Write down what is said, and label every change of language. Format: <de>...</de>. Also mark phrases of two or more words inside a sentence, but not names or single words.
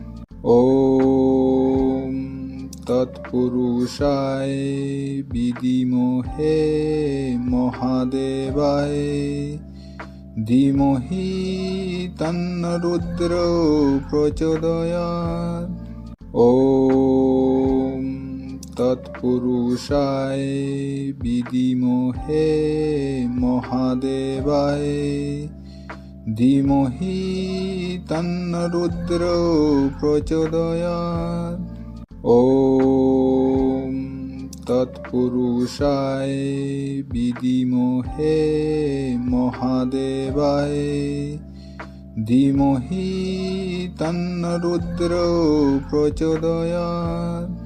<sa>ॐ तत्पुरुषाय विद्महे महादेवाय धीमहि तन्नो रुद्रो प्रचोदयात्। ॐ তৎপুরুষায় বিদিমহে মহাদেবায় ধীমহি তন্ন রুদ্র প্রচোদয়াৎ। ওম তৎপুরুষায় বিদিমহে মহাদেবায় ধীমহি তন্ন রুদ্র প্রচোদয়াৎ।</sa>